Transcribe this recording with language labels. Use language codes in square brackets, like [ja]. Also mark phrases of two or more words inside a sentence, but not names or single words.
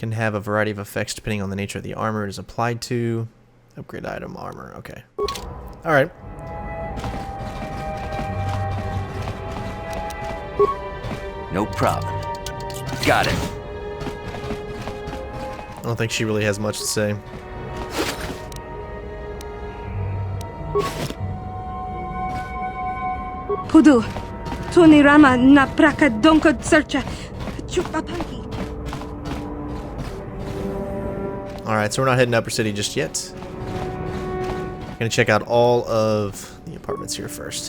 [en] Can have a variety of effects depending on the nature of the armor it is applied to. Upgrade item armor. Okay. Alright. No problem. Got it. I don't think she really has much to say. Pudu, Tunirama na praka donko searcha, chupapanki. Alright, so we're not heading to Upper City just yet. Gonna check out all of the apartments here first.